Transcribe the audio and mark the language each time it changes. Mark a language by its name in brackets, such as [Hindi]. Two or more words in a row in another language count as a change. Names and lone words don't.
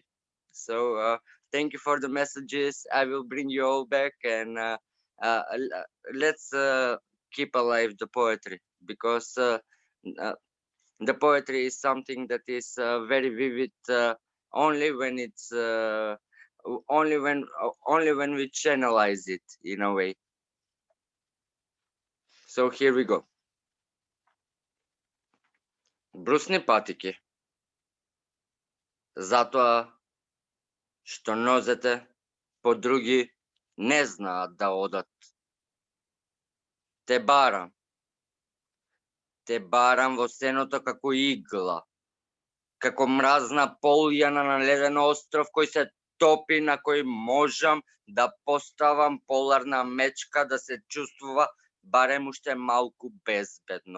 [English] So thank you for the messages. I will bring you all back, and let's keep alive the poetry, because the poetry is something that is very vivid only when it's only when we channelize it in a way. So here we go. [Macedonian] Брусни патики. Затоа што нозете по други не знаат да одат. Те барам во сеното како игла, како мразна полјана на леден остров кој се топи, на кој можам да поставам поларна мечка да се чувствува барем уште малку безбедно.